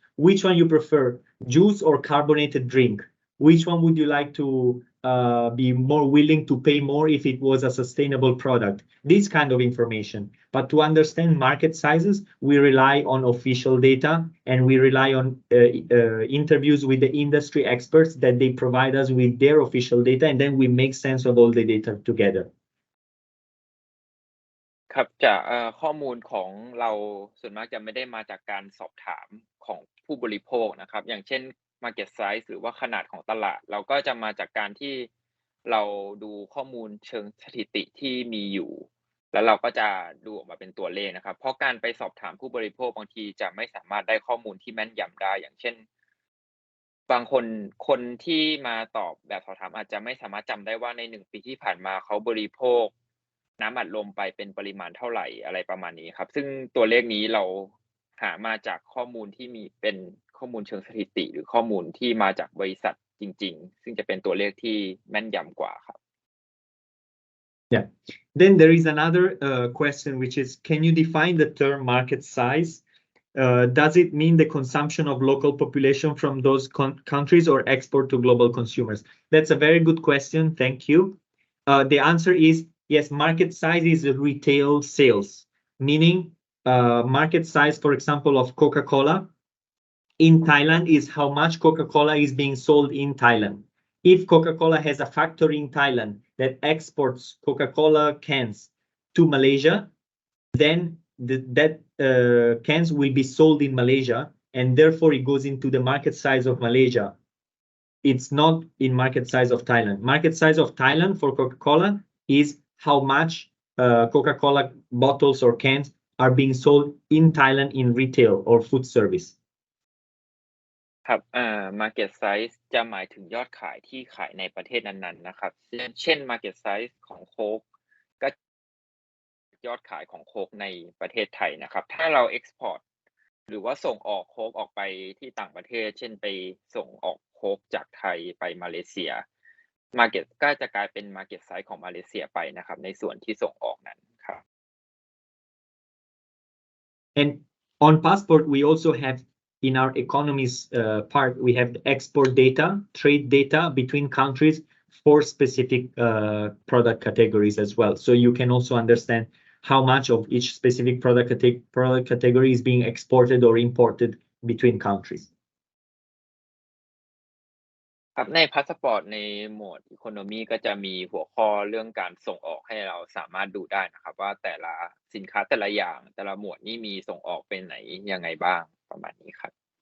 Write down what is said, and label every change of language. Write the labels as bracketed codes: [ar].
[en] Which one you prefer, juice or carbonated drink? Which one would you like to be more willing to pay more if it was a sustainable product? This kind of information. But to understand market sizes, we rely on official data and we rely on interviews with the industry experts that they provide us with their official data, and then we make sense of all the data together. [th] ครับจากข้อมูลของเราส่วนมากจะไม่ได้มาจากการสอบถาม ของผู้บริโภคนะครับอย่างเช่น market size หรือว่าขนาดของตลาดเราก็จะมาจากการที่เราดูข้อมูลเชิงสถิติที่มีอยู่แล้วเราก็จะดูออกมาเป็นตัวเลขนะครับเพราะการไปสอบถามผู้บริโภคบางทีจะไม่สามารถได้ข้อมูลที่แม่นยำได้อย่างเช่น บางคนที่มาตอบแบบสอบถามอาจจะไม่สามารถจำได้ว่าใน1 ปีที่ผ่านมาเขาบริโภคน้ำอัดลมไปเป็นปริมาณเท่าไหร่อะไรประมาณนี้ครับซึ่งตัวเลขนี้เราหามาจากข้อมูลที่มีเป็นข้อมูลเชิงสถิติหรือข้อมูลที่มาจากบริษัทจริงๆซึ่งจะเป็นตัวเลขที่แม่นยำกว่าครับ [en] Yeah. Then there is another question, which is, can you define the term market size? Does it mean the consumption of local population from those countries or export to global consumers? That's a very good question. Thank you. The answer is yes, market size is retail sales, meaning market size, for example, of Coca-Cola in Thailand is how much Coca-Cola is being sold in Thailand. If Coca-Cola has a factory in Thailand that exports Coca-Cola cans to Malaysia, then that cans will be sold in Malaysia, and therefore it goes into the market size of Malaysia. It's not in market size of Thailand. Market size of Thailand for Coca-Cola is how much Coca-Cola bottles or cans are being sold in Thailand in retail or food service. [th] ครับmarket size จะหมายถึงยอดขายที่ขายในประเทศนั้นๆนะครับเช่น market size ของโค้กก็ยอดขายของโค้กในประเทศไทยนะครับถ้าเรา export หรือว่าส่งออกโค้กออกไปที่ต่างประเทศเช่นไปส่งออกโค้กจากไทยไปมาเลเซีย market ก็จะกลายเป็น market size ของมาเลเซียไปนะครับในส่วนที่ส่งออกนั้นครับ [en] And on passport we also have in our economies part, we have export data, trade data between countries for specific product categories as well. So you can also understand how much of each specific product category is being exported or imported between countries. [th] ครับในพาสปอร์ตในหมวด Economy ก็จะมีหัวข้อเรื่องการส่งออกให้เราสามารถดูได้นะครับว่าแต่ละสินค้าแต่ละอย่างแต่ละหมวดนี้มีส่งออกเป็นไหนยังไงบ้างประมาณนี้ครับ